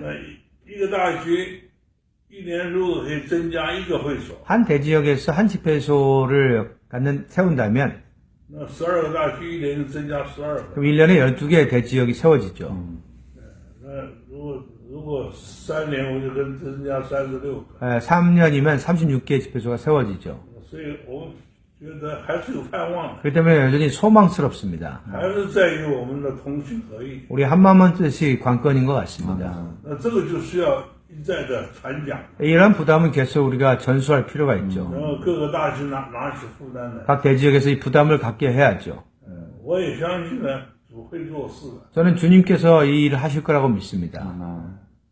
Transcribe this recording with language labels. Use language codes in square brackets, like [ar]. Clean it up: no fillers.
[zh] 那一个大区一年如果可以增加1个会所， [ko] 한 대지역에서 한 집회소를 세운다면 [zh] 那12个大区一年就增加12个。 [ko] 그럼 1년에 12개 대지역이 세워지죠. [zh] 那如果3年我就跟增加36个， [ko] 3년이면 36개 집회소가 세워지죠. [zh] 所以我们觉得还是有盼望的， [ko] 그렇기 때문에 여전히 소망스럽습니다. [zh] 还是在于我们的同心合意。 [ko] 우리 한마음 한뜻이 관건인 것 같습니다. [zh] 那这个就需要一再的传讲， [ko] 이러한 부담은 계속 우리가 전수할 필요가 있죠. [zh] 然后各个大区拿起负担来。 [ko] 각 대지역에서 이 부담을 갖게 해야죠. [zh] 我也相信呢，主会做事的。 [ko] 저는 주님께서 이 일을 하실 거라고 믿습니다.